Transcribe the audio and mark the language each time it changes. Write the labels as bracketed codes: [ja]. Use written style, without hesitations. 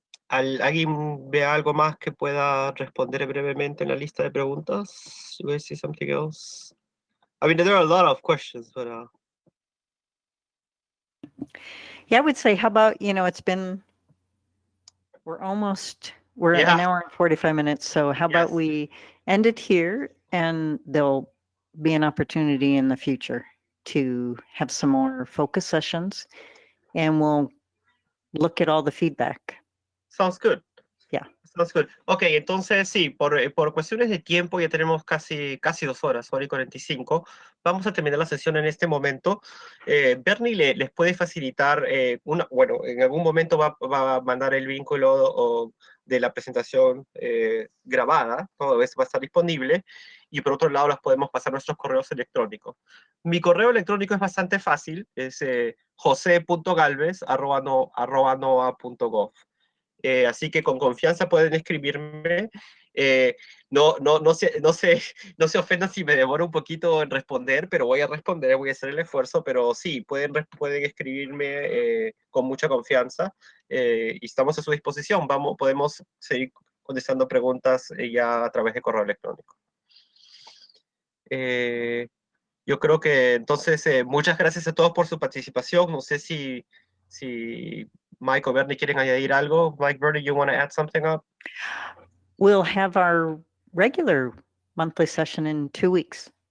[es] ¿Alguien ve algo más que pueda responder brevemente en la lista de preguntas? [en] Do you see something else? I mean, there are a lot of questions, but Yeah, I would say, how about, you know, we're at Yeah. an hour and 45 minutes. So how about Yes. we end it here, and there'll be an opportunity in the future to have some more focus sessions, and we'll look at all the feedback. Sounds good. Yeah. Sounds good. [es] Ok, entonces sí, por cuestiones de tiempo ya tenemos casi 2 horas, 1:45. Vamos a terminar la sesión en este momento. Bernie les puede facilitar, bueno, en algún momento va a mandar el vínculo de la presentación grabada, todo eso va a estar disponible, y por otro lado las podemos pasar a nuestros correos electrónicos. Mi correo electrónico es bastante fácil, es jose.galvez@noaa.gov. Así que con confianza pueden escribirme. No se ofendan si me demoro un poquito en responder, pero voy a responder, voy a hacer el esfuerzo, pero sí, pueden escribirme con mucha confianza y estamos a su disposición. Podemos seguir contestando preguntas ya a través de correo electrónico. Yo creo que entonces muchas gracias a todos por su participación. No sé si Mike o Bernie quieren añadir algo. [en] Mike, Bernie, you want to add something up? We'll have our regular monthly session in 2 weeks.